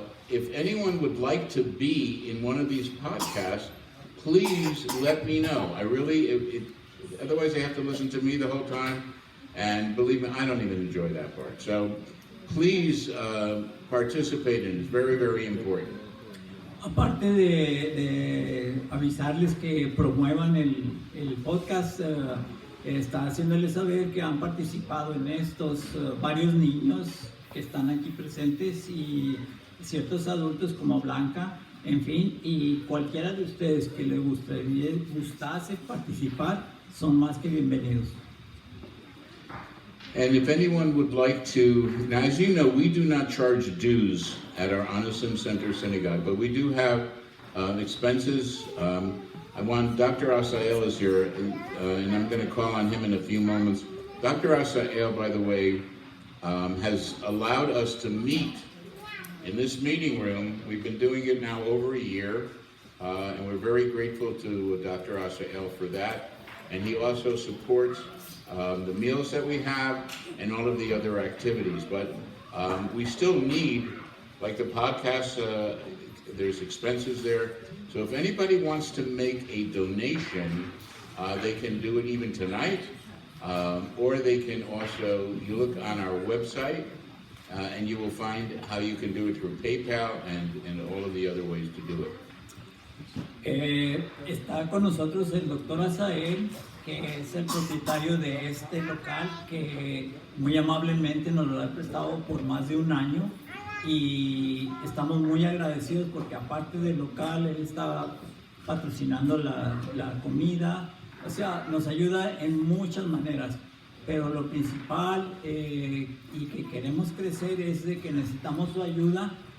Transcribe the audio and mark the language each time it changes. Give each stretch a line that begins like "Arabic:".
English: If anyone would like to be in one of these podcasts, please let me know. I really, otherwise I have to listen to me the whole time, and believe me, I don't even enjoy that part. So please participate in it. It's very, very important.
Spanish: Aparte de avisarles que promuevan el podcast, está haciéndoles saber que han participado en estos varios niños que están aquí presentes y ciertos adultos como Blanca, en fin, y cualquiera de ustedes que les gustase participar son más que bienvenidos.
English: And if anyone would like to, now as you know, we do not charge dues at our Anisim Center Synagogue, but we do have expenses. I want, Dr. Asael is here, and I'm going to call on him in a few moments. Dr. Asael, by the way, has allowed us to meet in this meeting room. We've been doing it now over a year, and we're very grateful to Dr. Asael for that. And he also supports the meals that we have and all of the other activities. But we still need, like the podcast, there's expenses there. So if anybody wants to make a donation, they can do it even tonight, or they can also, you look on our website, and you will find how you can do it through PayPal and all of the other ways to do it.
Spanish: Está con nosotros el doctor Asael, que es el propietario de este local, que muy amablemente nos lo ha prestado por más de un año, y estamos muy agradecidos porque aparte del local, él está patrocinando la comida, o sea, nos ayuda en muchas maneras, pero lo principal y que queremos crecer es de que necesitamos su ayuda